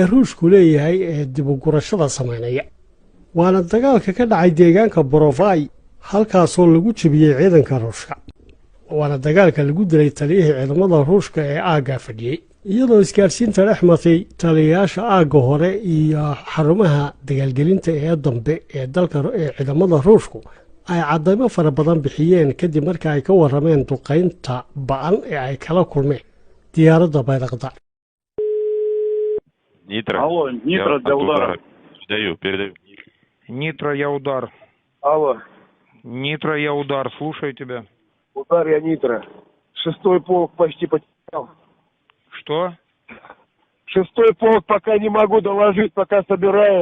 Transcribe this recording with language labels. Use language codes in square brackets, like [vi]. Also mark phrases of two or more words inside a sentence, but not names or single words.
[so] Ruushku leeyahay ee dib u gurashada sameynaya waana dagaalka ka dhacay deegaanka Borofay halkaasoo lagu jabiyay ciidanka Ruushka waana dagaalka lagu dilay taliyihii ciidamada Ruushka ee aagga fadhiyay iyadoo isgaarsiinta dhex martay taliyayaasha aagga hore iyo xarumaha dagaalgelinta ee dambe ee dalka ee ciidamada Ruushku ay cadaymo fara badan bixiyeen kadib markii ay ka warameen duqeynta ba'an ee ay kala kulmeen diyaaradda Bayraktar [ru] Алло, Нитро для удара. Передаю. Нитро, я удар. Алло, Нитро, я удар. Слушаю тебя. удар я Нитро. 6-й полк почти потерял. Что? 6-й полк пока не могу доложить, пока собираю.